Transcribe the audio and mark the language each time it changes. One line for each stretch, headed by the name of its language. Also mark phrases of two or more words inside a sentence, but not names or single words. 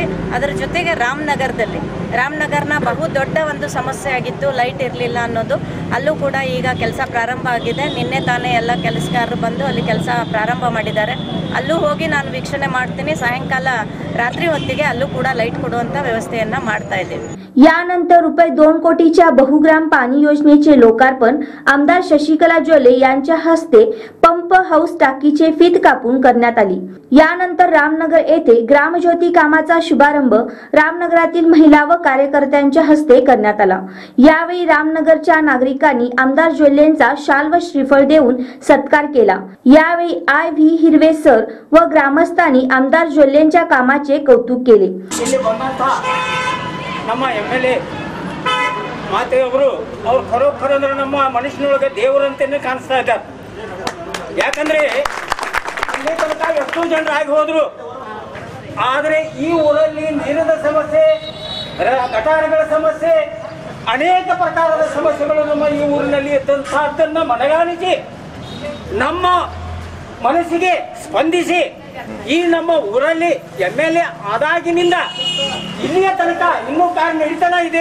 Kannada: ಅದರ ಜೊತೆಗೆ ರಾಮನಗರನ ಬಹು ದೊಡ್ಡ ಒಂದು ಸಮಸ್ಯೆ ಆಗಿತ್ತು, ಲೈಟ್ ಇರಲಿಲ್ಲ ಅನ್ನೋದು. ಅಲ್ಲೂ ಕೂಡ ಈಗ ಕೆಲಸ ಪ್ರಾರಂಭ ಆಗಿದೆ. ನಿನ್ನೆ ತಾನೇ ಎಲ್ಲ ಕೆಲಸಗಾರರು ಬಂದು ಅಲ್ಲಿ ಕೆಲಸ ಪ್ರಾರಂಭ ಮಾಡಿದ್ದಾರೆ. ಅಲ್ಲೂ ಹೋಗಿ ನಾನು ವೀಕ್ಷಣೆ ಮಾಡ್ತೀನಿ. ಸಾಯಂಕಾಲ रात्री ಹೊತ್ತಿಗೆ ಅಲ್ಲೂ ಕೂಡ ಲೈಟ್ ಕೊಡುವಂತ ವ್ಯವಸ್ಥೆಯನ್ನ ಮಾಡ್ತಾ ಇದ್ದೀವಿ.
Marathi: यानंतर ₹2 कोटीच्या बहुग्राम पाणी योजनेचे लोकार्पण आमदार शशिकला जोले यांच्या हस्ते पंप हाऊस टाकीचे फीत कापून करण्यात आली. यानंतर रामनगर येथे ग्रामज्योती कामाचा शुभारंभ रामनगरातील महिला व कार्यकर्त्यांच्या हस्ते करण्यात आला. यावेळी रामनगरच्या नागरिकांनी आमदार जोलेंचा शाल व श्रीफळ देऊन सत्कार केला. यावेळी IV हिरवे सर व ग्रामस्थांनी आमदार जोलेंच्या कामाचे कौतुक केले.
Kannada: ನಮ್ಮ MLA ಮಾತೆಯವರು ಅವರು ಖರೋಖರ ಅಂದ್ರೆ ನಮ್ಮ ಮನುಷ್ಯನೊಳಗೆ ದೇವರಂತೆಯೇ ಕಾಣಿಸ್ತಾ ಇದ್ದಾರೆ. ಯಾಕಂದ್ರೆ ಇಲ್ಲಿ ತನಕ ಎಷ್ಟೋ ಜನರಾಗಿ ಹೋದ್ರು, ಆದರೆ ಈ ಊರಲ್ಲಿ ನೀರಿನ ಸಮಸ್ಯೆ, ಗಟಾರಗಳ ಸಮಸ್ಯೆ, ಅನೇಕ ಪ್ರಕಾರದ ಸಮಸ್ಯೆಗಳು ನಮ್ಮ ಈ ಊರಿನಲ್ಲಿ ಇದ್ದಂತಹದ್ದನ್ನು ಮನಗಾಣಿಸಿ ನಮ್ಮ ಮನಸ್ಸಿಗೆ ಸ್ಪಂದಿಸಿ ಈ ನಮ್ಮ ಊರಲ್ಲಿ MLA ಆದಾಗಿನಿಂದ ಇಲ್ಲಿಯ ತನಕ ಇನ್ನೂ ಕಾರ್ಯ ನಡೀತಾನೆ ಇದೆ.